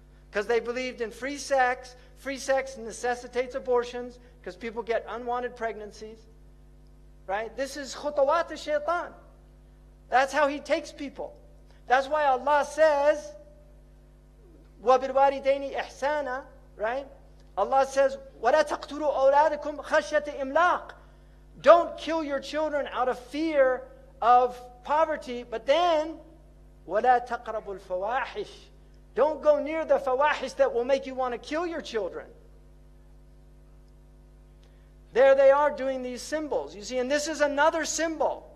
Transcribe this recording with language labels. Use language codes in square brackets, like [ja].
[en] Because they believed in free sex. Free sex necessitates abortions because people get unwanted pregnancies. Right? This is [ar] khutawat shaitan. [en] That's how he takes people. That's why Allah says, [ar] وَبِالْوَالِدَيْنِ إِحْسَانًا, [en] right? Allah says, [ar] وَلَا تَقْتُلُوا أَوْلَادَكُمْ خَشْيَةَ إِمْلَاقٍ. [en] Don't kill your children out of fear of poverty, but then, [ar] وَلَا تَقْرَبُوا الْفَوَاحِشِ. [en] Don't go near the fawahish that will make you want to kill your children. There they are doing these symbols. You see, and this is another symbol.